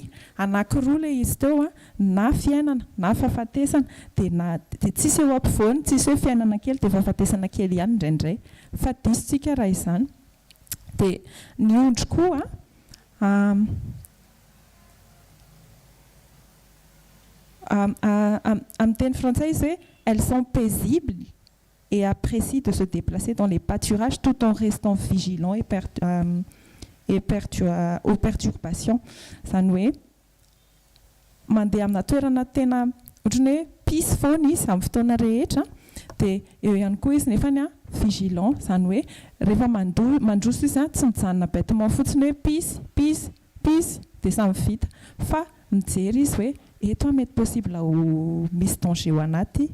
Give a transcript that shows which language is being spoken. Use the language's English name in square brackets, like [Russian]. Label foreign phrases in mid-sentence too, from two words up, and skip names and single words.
[Malagasy] Anankiroa ilay izy teo na fiainana na fahafatesana dia tsisy eo ampovoany, tsisy hoe fiainana kely dia fahafatesana kely ihany indraindray. Fa disotsika raha izany. Dia ny ondry koa amin'ny teny frantsay izy hoe [French] elles sont paisibles et apprécient de se déplacer dans les pâturages tout en restant vigilants aux perturbations. [Malagasy] Izany hoe mandeha amina toerana tena ohatrany hoe pisy foana izy amin'ny fotoana rehetra dia eo ihany koa izy nefany vigilant. Izany hoe rehefa mandroso izy tsy mijanona bêtement fotsiny hoe pisy dia samy vita fa mijery izy hoe eto mety possible ho misy danger ao anaty.